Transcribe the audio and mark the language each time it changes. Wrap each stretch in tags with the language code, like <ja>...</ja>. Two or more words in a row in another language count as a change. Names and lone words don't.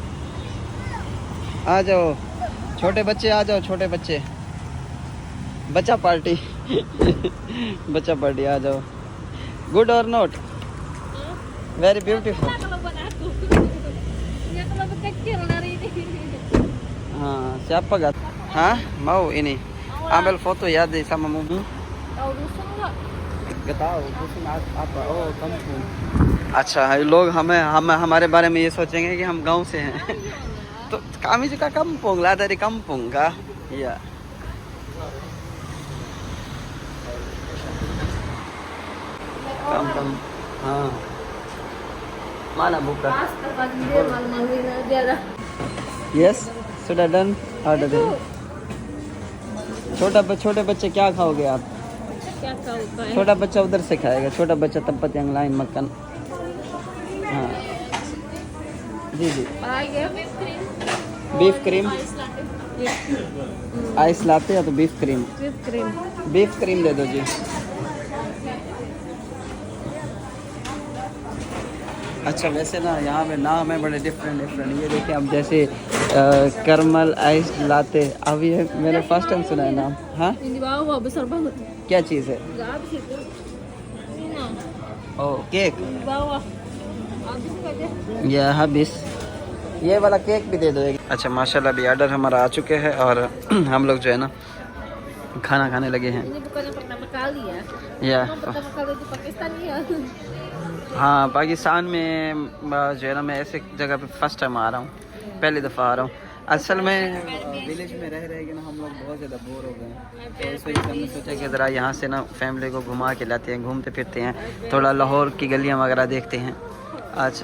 <ur>آ جاؤ چھوٹے بچے، آ جاؤ چھوٹے بچے، بچہ پارٹی بچہ پارٹی آ جاؤ.</ur> <en>good or not? very beautiful.</en> <id>हाँ siapa gak? Hah? Mau ini ambil foto ya di sama mobil? Tahu dusun nggak? Gak tahu dusun apa? Oh kampung।</id> <ur>اچھا ہے لوگ ہمیں ہمارے بارے میں یہ سوچیں گے کہ ہم گاؤں سے ہیں.</ur> <id>तो kami juga kampung lah, dari kampung kah? Iya। kampung हाँ mana buka? यस sudah</id> <en>done order</en> <id>deh।</id> <ur>چھوٹے بچے کیا کھاؤ گے آپ? کیا کھاؤ گے? چھوٹا بچہ ادھر سے کھائے گا، چھوٹا بچہ</ur> <id>tempat yang lain makan।</id> <ur>ہاں جی جی. بیف کریم آئس لاتے یا تو بیف کریم? بیف کریم دے دو جی. اچھا ویسے نا یہاں پے نام ہے بڑے ڈفرنٹ. یہ دیکھیے اب جیسے کرمل آئس لاتے، اب یہ میں نے</ur> <en>first time</en> <ur>سنا ہے نام. हाँ</ur> <id>besar banget।</id> <ur>کیا چیز ہے?</ur> <id>Nggak habis itu।</id> <en>oh cake</en> <id>Di bawah। Habis nggak dia?</id> <ur>ये habis। یہ والا کیک بھی دے دو ایک. اچھا ماشاءاللہ ابھی آرڈر ہمارا آ چکے ہیں اور ہم لوگ جو ہے نا کھانا کھانے لگے ہیں.</ur> <id>Ini bukan yang pertama kali ya? या Pertama kali di Pakistan ya?</id> <ur>ہاں پاکستان میں جو ہے نا میں ایسے جگہ پے</ur> <en>first time</en> <ur>آ رہا ہوں، پہلی دفعہ آ رہا ہوں. اصل میں ولیج میں رہ کے نا ہم لوگ بہت زیادہ بور ہو گئے ہیں، تو اس وجہ سے ہم نے سوچا کہ ذرا یہاں سے نا فیملی کو گھما کے لاتے ہیں، گھومتے پھرتے ہیں، تھوڑا لاہور کی گلیاں وغیرہ دیکھتے ہیں آج.</ur>